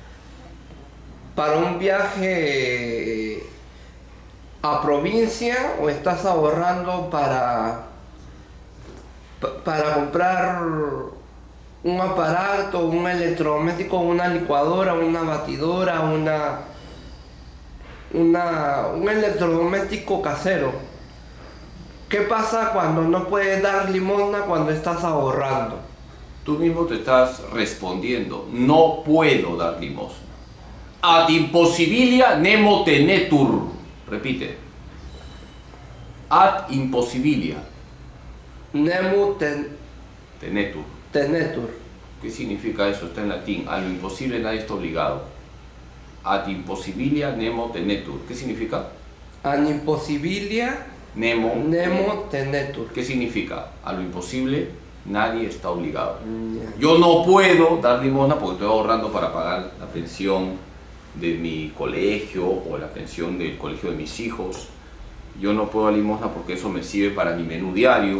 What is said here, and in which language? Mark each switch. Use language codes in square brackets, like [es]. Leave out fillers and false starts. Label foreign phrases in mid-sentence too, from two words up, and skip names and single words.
[es] un viaje a provincia, o estás ahorrando para comprar un aparato, un electrodoméstico, una licuadora, una batidora, un electrodoméstico casero? ¿Qué pasa cuando no puedes dar limosna cuando estás ahorrando? Tú mismo te estás respondiendo, no puedo dar limosna. [la] Ad impossibilia nemo tenetur. Repite. Ad impossibilia Nemo tenetur. tenetur. [es] ¿Qué significa eso? Está en latín. A lo imposible nadie está obligado. [la] Ad impossibilia nemo tenetur. [es] ¿Qué significa? [la] An impossibilia nemo tenetur. [es] ¿Qué significa? A lo imposible nadie está obligado. Ya. Yo no puedo dar limosna porque estoy ahorrando para pagar la pensión de mi colegio o la pensión del colegio de mis hijos. Yo no puedo dar limosna porque eso me sirve para mi menú diario.